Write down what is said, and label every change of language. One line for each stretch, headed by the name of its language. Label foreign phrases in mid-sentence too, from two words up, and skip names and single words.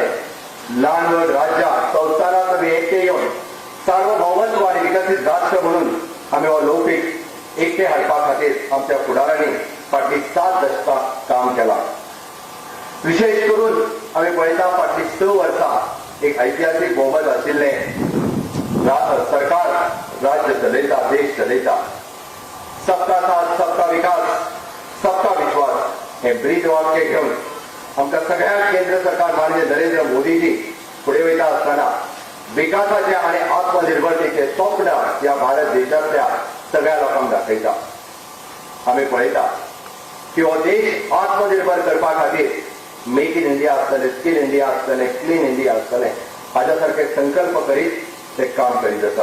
Konkani: ल्हान व्हड राज्यां संस्थानांत आमी एकटे येवन सार्वभौमत्व आनी विकसीत राष्ट्र म्हणून आमी हो लौकीक एकटे हाडपा खातीर आमच्या फुडाऱ्यांनी फाटलीं 7 दशकां काम केलां। विशेष करून आमी पळयता फाटलीं 6 वर्सां एक ऐतिहासीक भोवमत आशिल्लें सरकार राज्य चलयता, देश चलयता।
Hindi: सबका साथ, सबका विकास, सबका विश्वास हे ब्रीद वाक्य घेवन आमकां सगळ्या केंद्र सरकार माननीय नरेंद्र मोदीजी फुडें वयता आसतना विकासाचे आनी आत्मनिर्भरतेचे स्वप्न ह्या भारत देशांतल्या सगळ्या लोकांक दाखयता।
Konkani: आमी पळयता की हो देश आत्मनिर्भर करपा खातीर मेक इन इंडिया आसतलें, स्किल इंडिया आसतलें, क्लीन इंडिया आसतलें, हाच्या सारखे संकल्प करीत ते काम करीत आसा।